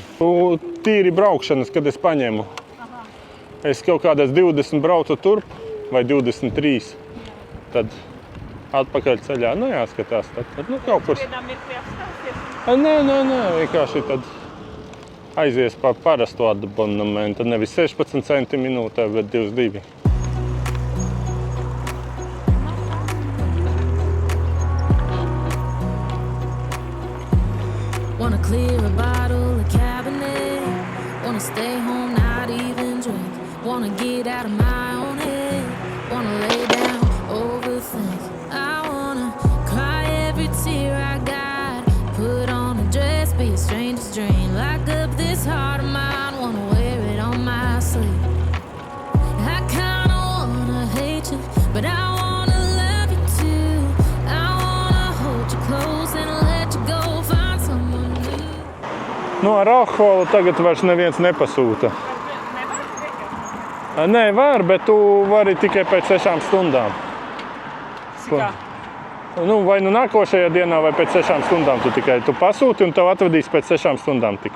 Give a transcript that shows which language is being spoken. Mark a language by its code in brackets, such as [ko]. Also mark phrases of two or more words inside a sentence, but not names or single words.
[lv] Tīri braukšanas, kad es paņēmu. Es kaut kādās 20 braucu turp, vai 23, tad atpakaļ ceļā, nu jāskatās, tad nu kaut kur. Nē, vienkārši tad aizies par parastu abonementu, nevis 16 centi minūtē, bet 22. [en] Wanna clear a bottle of Cabernet. Wanna stay home, not even drink. Wanna get out of my own head. Wanna lay down, overthink. I wanna cry every tear I got. Put on a dress, be a stranger's dream. Lock up this heart of mine, wanna wear it on my sleeve. I kinda wanna hate you, but I wanna love you too. I wanna hold you close and let you go. Find someone new. [lv] Nu, ar alkoholu tagad vairs neviens nepasūta. Nē, var, bet tu vari tikai pēc 6 stundām. Kā? Nu, vai nu nākošajā dienā, vai pēc 6 stundām tu pasūti un tev atvedīs pēc 6 stundām tikai.